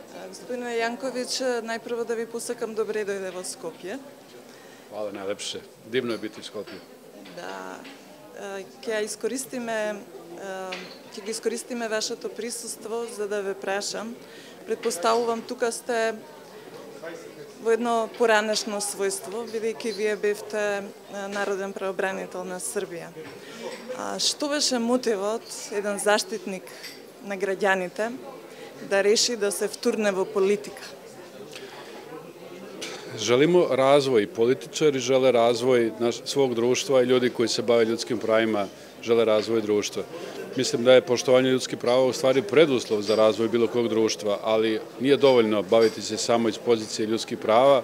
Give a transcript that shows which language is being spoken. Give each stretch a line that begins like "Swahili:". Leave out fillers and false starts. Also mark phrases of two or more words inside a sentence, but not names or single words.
Macedonian: Господине Јанковиќ, најпрво да ви посакам добре дојде во Скопје.
Serbian: Hvala najlepše. Divno je biti u Skopju.
Macedonian: Da, ќе ги искористиме вашето присуство за да ве прашам. Предпоставувам, тука сте во едно поранешно својство, бидејќи вие бевте народен правобранител на Србија. Што беше мотивот еден заштитник на граѓаните да реши да се втурне во politika?
Serbian: Želimo razvoj, političari žele razvoj svog društva i ljudi koji se bave ljudskim pravima žele razvoj društva. Mislim da je poštovanje ljudskih prava u stvari preduslov za razvoj bilo kog društva, ali nije dovoljno baviti se samo iz pozicije ljudskih prava.